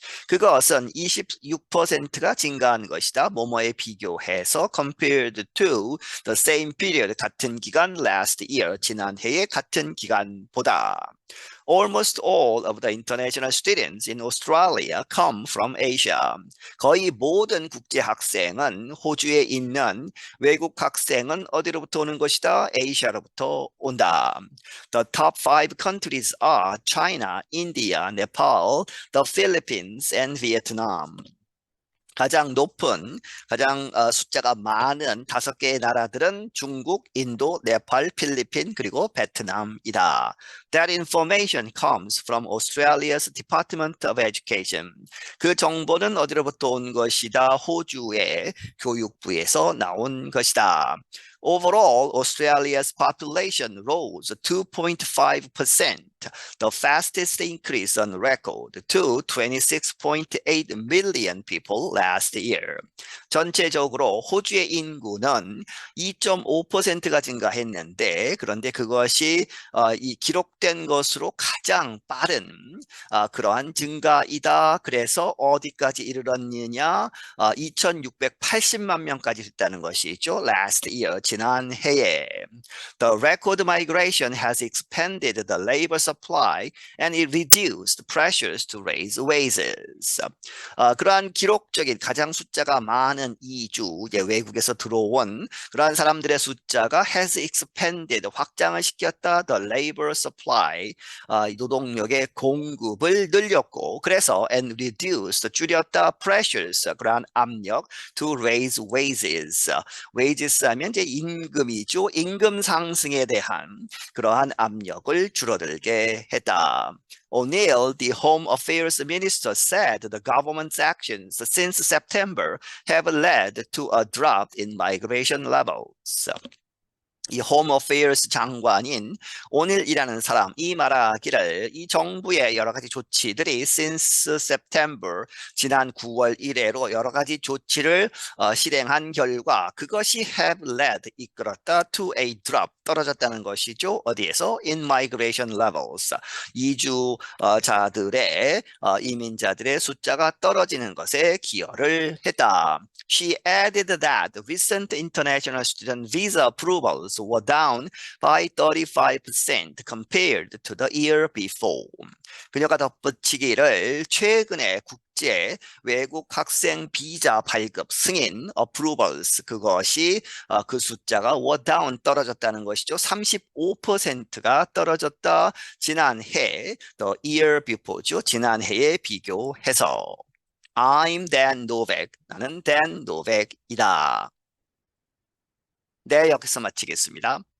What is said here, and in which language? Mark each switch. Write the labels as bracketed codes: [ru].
[ko] 그것은 26%가 증가한 것이다. 뭐뭐에 비교해서 [en] compared to the same period [ko] 같은 기간 [en] last year [ko] 지난해의 같은 기간보다. [en] Almost all of the international students in Australia come from Asia. [ko] 거의 모든 국제 학생은 호주에 있는 외국 학생은 어디로부터 오는 것이다? 아시아로부터 온다. [en] The top 5 countries are China, India, Nepal, the Philippines, and Vietnam. [ko] 가장 높은, 가장 숫자가 많은 5개의 나라들은 중국, 인도, 네팔, 필리핀, 그리고 베트남이다. [en] That information comes from Australia's Department of Education. [ko] 그 정보는 어디로부터 온 것이다? 호주의 교육부에서 나온 것이다. [en] Overall, Australia's population rose 2.5%, the fastest increase on record, to 26.8 million people last year. [ko] 전체적으로 호주의 인구는 2.5%가 증가했는데, 그런데 그것이 이 기록된 것으로 가장 빠른 그러한 증가이다. 그래서 어디까지 이르렀느냐? 2,680만 명까지 됐다는 것이죠. [en] Last year, [ko] 지난 해에. [en] The record migration has expanded the labor supply and it reduced pressures to raise wages. [ko] 그러한 기록적인 가장 숫자가 많은 이주, 외국에서 들어온 그러한 사람들의 숫자가 has expanded, 확장을 시켰다. [en] The labor supply, [ko] 노동력의 공급을 늘렸고, 그래서 [en] and reduced, [ko] 줄였다. [en] pressures, [ko] 그러한 압력 [en] to raise wages. [ko] wages 하면 이제 임금이죠. 임금 상승에 대한 그러한 압력을 줄어들게 했다. [en] O'Neill, the Home Affairs Minister, said the government's actions since September have led to a drop in migration levels. [ko] 이 홈 어페어스 장관인 오닐이라는 사람이 말하기를 이 정부의 여러 가지 조치들이 [en] since September [ko] 지난 9월 이래로 여러 가지 조치를 실행한 결과 그것이 [en] have led [ko] 이끌었다 [en] to a drop [ko] 떨어졌다는 것이죠. 어디에서? [en] In migration levels. [ko] 이주자들의 이민자들의 숫자가 떨어지는 것에 기여를 했다. [en] She added that recent international student visa approvals were down by 35% compared to the year before. [ko] 그녀가 덧붙이기를 최근에 국제 외국 학생 비자 발급 승인 [en] approvals [ko] 그것이 그 숫자가 [en] were down [ko] 떨어졌다는 것이죠. 35%가 떨어졌다. 지난해 [en] the year before [ko] 죠. 지난해에 비교해서. [en] I'm Dan Novak. [ko] 나는 Dan Novak이다. 네, 여기서 마치겠습니다.